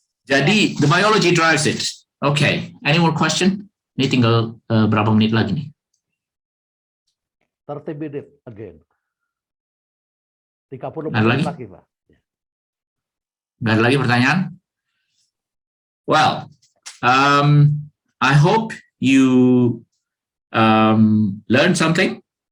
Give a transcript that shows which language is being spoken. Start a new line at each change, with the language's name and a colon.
English: Jadi, the biology drives it. Okay, any more question?
Indonesian: Ini tinggal berapa menit lagi nih?
English: 30 minutes again. 30
Indonesian: Ada menit lagi? lagi, Pak. Nggak ada lagi pertanyaan?
English: Well, I hope you learn something.